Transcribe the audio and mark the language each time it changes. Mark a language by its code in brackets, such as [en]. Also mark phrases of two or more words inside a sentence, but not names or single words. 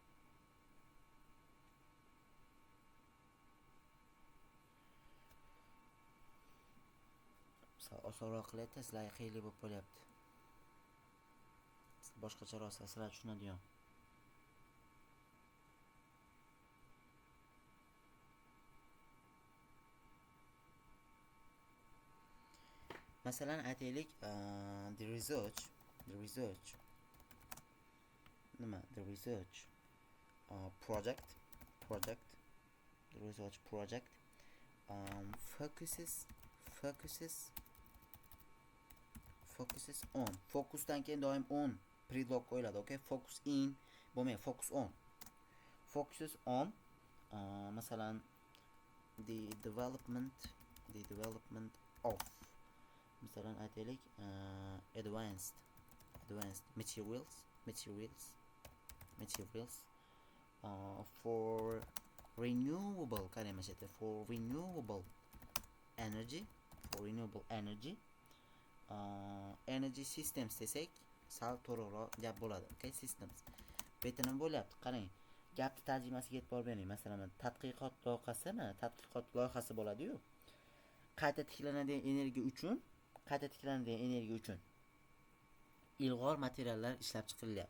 [uz] Osonroq qilayapti, sizlarga qiyinlik bo'lib qolyapti. Boshqacharoq sizlar tushunadigan. Masalan aytaylik, [en] the research nima? The research project the research project focuses on. [uz] Focusdan keyin doim on predlog qo'yiladi, okay? [en] Focus in bo'lmaydi, focus on. Focuses on masalan the development of [uz] masalan aytaylik [en] advanced materials for renewable for renewable energy energy systems [uz] desak sal to'g'riroq gap bo'ladi. [en] Okay, systems. [uz] Bu yerda nima bo'lyapti? Qarang, gapni tarjimasiga yetib borib bering. Masalan, tadqiqot loyihasi bo'ladi-yu. Qayta tiklanadigan energiya uchun ilg'or materiallar ishlab chiqarilyapti.